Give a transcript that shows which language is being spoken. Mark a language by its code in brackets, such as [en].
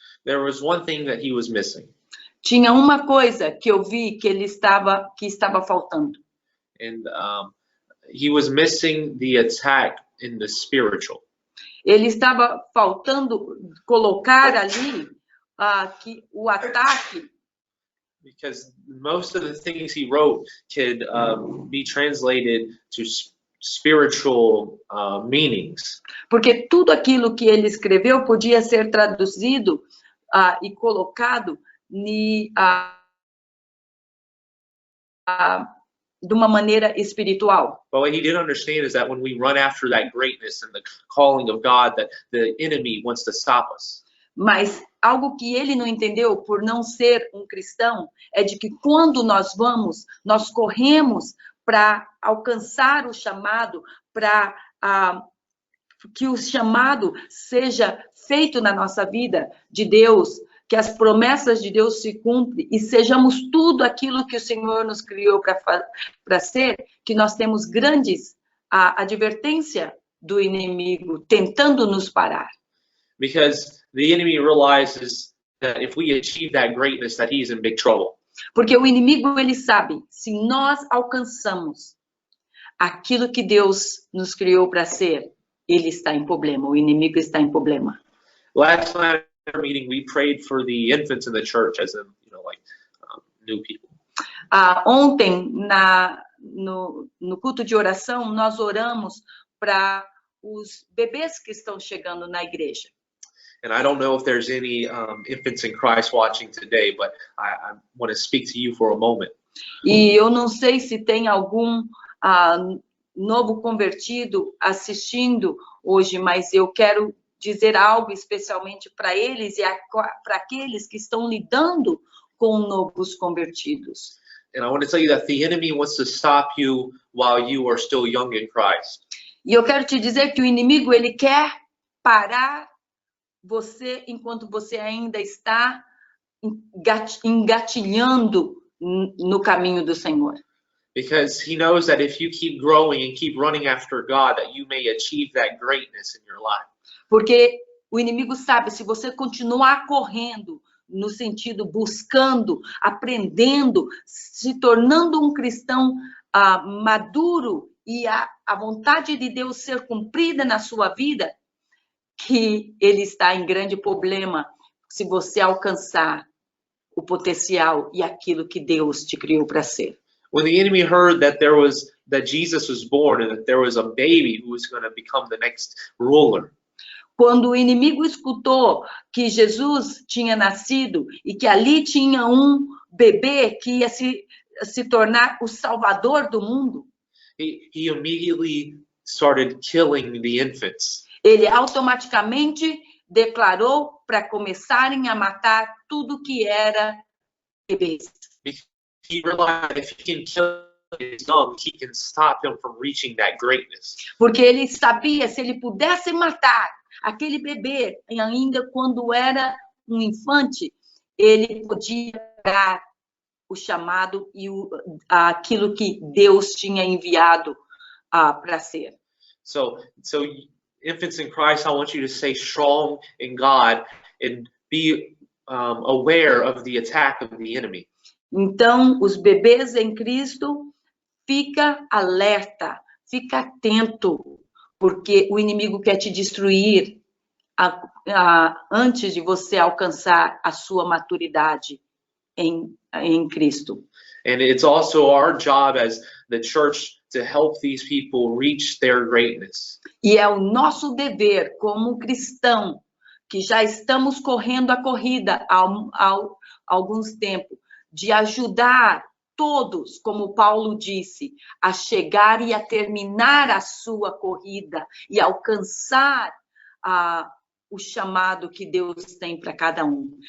[en] there was one thing that he was missing. [pt] tinha uma coisa que eu vi que estava faltando. [en] And he was missing the attack in the spiritual. [pt] Ele estava faltando colocar ali o ataque, [en] Because most of the things he wrote could be translated to spiritual meanings. [pt] porque tudo aquilo que ele escreveu podia ser traduzido e colocado de uma maneira espiritual. [en] But what he didn't understand is that when we run after that greatness and the calling of God, that the enemy wants to stop us. [pt] Mas algo que ele não entendeu por não ser um cristão é de que quando nós corremos para alcançar o chamado, para que o chamado seja feito na nossa vida de Deus, que as promessas de Deus se cumprem e sejamos tudo aquilo que o Senhor nos criou para ser, que nós temos grandes advertência do inimigo tentando nos parar. [en] Because the enemy realizes that if we achieve that greatness, that he's in big trouble. [pt] Porque o inimigo, ele sabe, se nós alcançamos aquilo que Deus nos criou para ser, ele está em problema, o inimigo está em problema. [en] Last night at our meeting, we prayed for the infants in the church, as in, new people. [pt] Ontem, no culto de oração, nós oramos para os bebês que estão chegando na igreja. [en] And I don't know if there's any infants in Christ watching today, but I want to speak to you for a moment. [pt] E eu não sei se tem algum novo convertido assistindo hoje, mas eu quero dizer algo especialmente para eles e para aqueles que estão lidando com novos convertidos. [en] And I want to tell you that the enemy wants to stop you while you are still young in Christ. [pt] E eu quero te dizer que o inimigo, ele quer parar você enquanto você ainda está engatilhando no caminho do Senhor. [en] Because he knows that if you keep growing and keep running after God, that you may achieve that greatness in your life. [pt] Porque o inimigo sabe, se você continuar correndo, no sentido buscando, aprendendo, se tornando um cristão maduro e a vontade de Deus ser cumprida na sua vida, que ele está em grande problema se você alcançar o potencial e aquilo que Deus te criou para ser. [en] When the enemy heard that Jesus was born and that there was a baby who was going to become the next ruler, [pt] quando o inimigo escutou que Jesus tinha nascido e que ali tinha um bebê que ia se tornar o salvador do mundo, [en] he immediately started killing the infants. [pt] Ele automaticamente declarou para começarem a matar tudo que era bebês. [en] He realized that if he can kill his young, he can stop him from reaching that greatness. [pt] Porque ele sabia, se ele pudesse matar aquele bebê, ainda quando era um infante, ele podia dar o chamado e aquilo que Deus tinha enviado para ser. [en] So infants in Christ, I want you to stay strong in God and be aware of the attack of the enemy. [pt] Então, os bebês em Cristo, fica alerta, fica atento, porque o inimigo quer te destruir antes de você alcançar a sua maturidade em Cristo. [en] And it's also our job as the church to help these people reach their greatness. [pt] E é o nosso dever como cristão, que já estamos correndo a corrida há alguns tempos, de ajudar todos, como Paulo disse, a chegar e a terminar a sua corrida e alcançar o chamado que Deus tem para cada um.